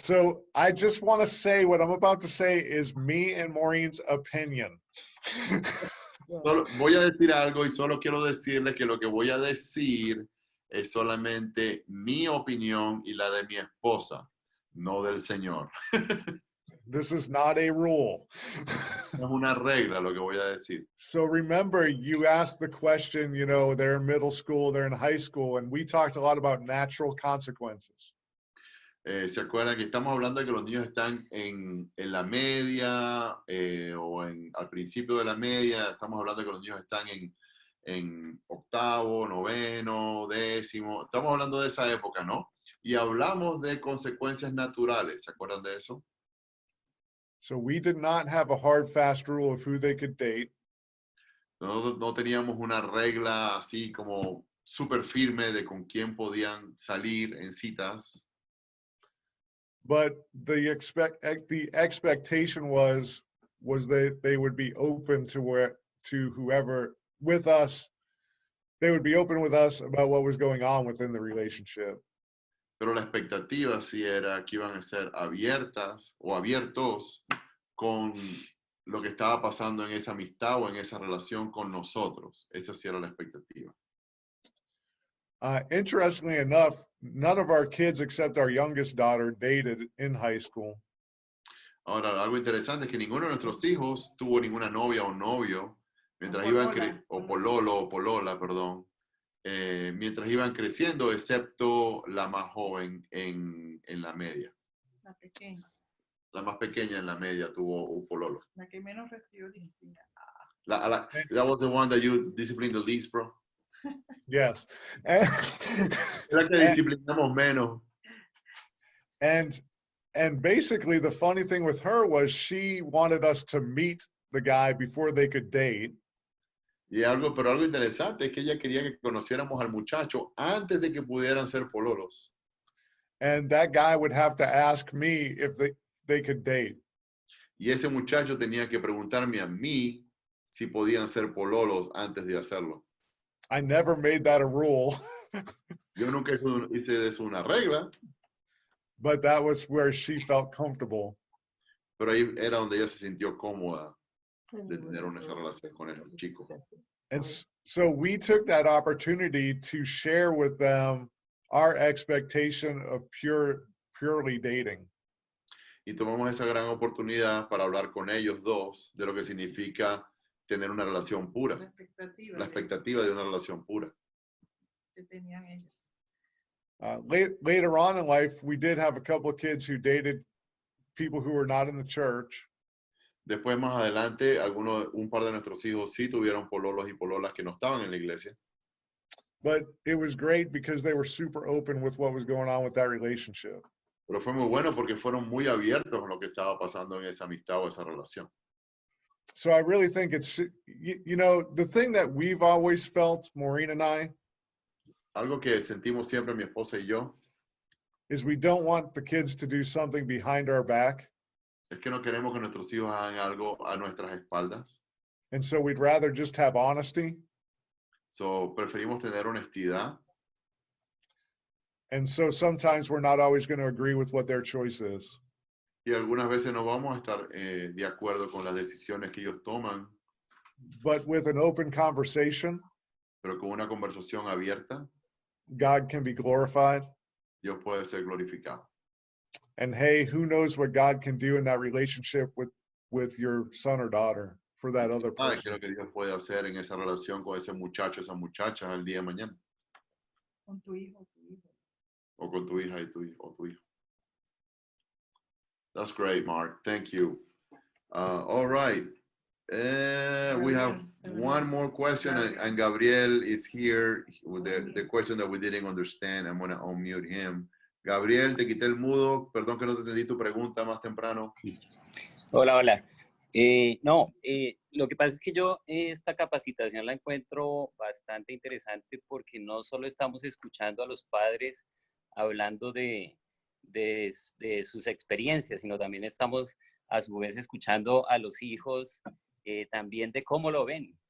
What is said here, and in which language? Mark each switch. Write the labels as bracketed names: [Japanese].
[English] So I just want to say what I'm about to say is me and Maureen's opinion. [Spanish] Solo voy a decir algo y solo quiero decirle que lo que voy a decir es solamente mi opinión y la de mi esposa, no del Señor. [English] This is not a rule. [Spanish] No es una regla lo que voy a decir. [English] So remember, you asked the question, you know, they're in middle school, they're in high school, and we talked a lot about natural consequences. [Spanish] ¿Se acuerdan que estamos hablando de que los niños están en la media o al principio de la media? Estamos hablando de que los niños están en octavo, noveno, décimo. Estamos hablando de esa época, ¿no? Y hablamos de consecuencias naturales. ¿Se acuerdan de eso? [English] So we did not have a hard, fast rule of who they could date. [Spanish] No teníamos una regla así como súper firme de con quién podían salir en citas. [English] But the expectation was that they would be open to whoever with us. They would be open with us about what was going on within the relationship. [Spanish] Pero la expectativa sí era que iban a ser abiertas o abiertos con lo que estaba pasando en esa amistad o en esa relación con nosotros. Esa sí era la expectativa. [English] Interestingly enough, none of our kids except our youngest daughter dated in high school. [Spanish] Ahora, algo interesante es que ninguno de nuestros hijos tuvo ninguna novia o novio mientras iban o pololo o polola, perdón, mientras iban creciendo, excepto la más joven en la media. La pequeña. La más pequeña en la media tuvo un pololo. La que menos recibió disciplina. [English] That was the one that you disciplined the least, bro. Yes. [Spanish] La que disciplinamos menos. [English] And basically the funny thing with her was she wanted us to meet the guy before they could date. [Spanish] Pero algo interesante es que ella quería que conociéramos al muchacho antes de que pudieran ser pololos. [English] And that guy would have to ask me if they could date. [Spanish] Y ese muchacho tenía que preguntarme a mí si podían ser pololos antes de hacerlo. [English] I never made that a rule. [Spanish] Yo nunca hice de eso una regla. [English] But that was where she felt comfortable. [Spanish] Pero ahí era donde ella se sintió cómoda de tener una relación con el chico. [English] And so we took that opportunity to share with them our expectation of purely dating. [Spanish] Y tomamos esa gran oportunidad para hablar con ellos dos de lo que significa tener una relación pura. La expectativa de una relación pura. Que tenían ellos. [English] Later on in life, we did have a couple of kids who dated people who were not in the church. [Spanish] Después, más adelante, un par de nuestros hijos sí tuvieron pololos y pololas que no estaban en la iglesia. [English] But it was great because they were super open with what was going on with that relationship. [Spanish] Pero fue muy bueno porque fueron muy abiertos con lo que estaba pasando en esa amistad o esa relación. [English] So I really think it's, you know, the thing that we've always felt, Maureen and I, [Spanish] algo que sentimos siempre mi esposa y yo, [English] is we don't want the kids to do something behind our back. [Spanish] Es que no queremos que nuestros hijos hagan algo a nuestras espaldas. [English] And so we'd rather just have honesty. [Spanish] So preferimos tener honestidad. [English] And so sometimes we're not always going to agree with what their choice is. [Spanish] Y algunas veces no vamos a estar de acuerdo con las decisiones que ellos toman. [English] But with an open conversation, [Spanish] pero con una conversación abierta, [English] God can be glorified. [Spanish] Dios puede ser glorificado. [English] And hey, who knows what God can do in that relationship with your son or daughter for that other person. [Spanish] ¿Qué es lo que Dios puede hacer en esa relación con ese muchacho, esa muchacha el día de mañana? Con tu hijo, tu hijo. O con tu hija y tu hijo. [English] That's great, Mark. Thank you. All right. We have one more question, and Gabriel is here with the question that we didn't understand. I'm going to unmute him. [Spanish] Gabriel, te quité el mudo. Perdón que no te entendí tu pregunta más temprano. Hola, hola. Lo que pasa es que yo esta capacitación la encuentro bastante interesante porque no solo estamos escuchando a los padres hablando de sus experiencias, sino también estamos a su vez escuchando a los hijos también de cómo lo ven.